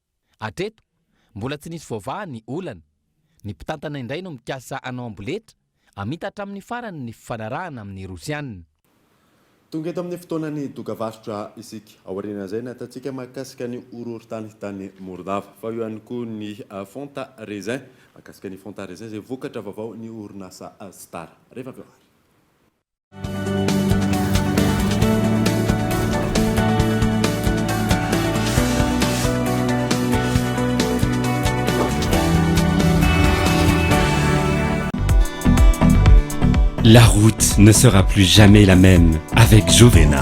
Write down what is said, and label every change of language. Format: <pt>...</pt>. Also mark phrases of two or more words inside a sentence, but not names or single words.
<mg>Hatreto mbola tsy nisy vaovao ny olana. Ny mpitantana indray no mikasa anao amboletra amita hatramin'ny farany ny fifanarahana amin'ny Rosiana. Tonga eto amin'ny fotoanany dokavarotra isika aoriana izay natatsika mahakasika ny orohorotany tany Moldava fa eo ihany koa ny Fonta Raisin mahakasika ny Fonta Raisin izay vokatra vaovao ny orinasa Star. Rehefa avy eo.</mg> <fr>La route ne sera plus jamais la même avec Jovena.</fr>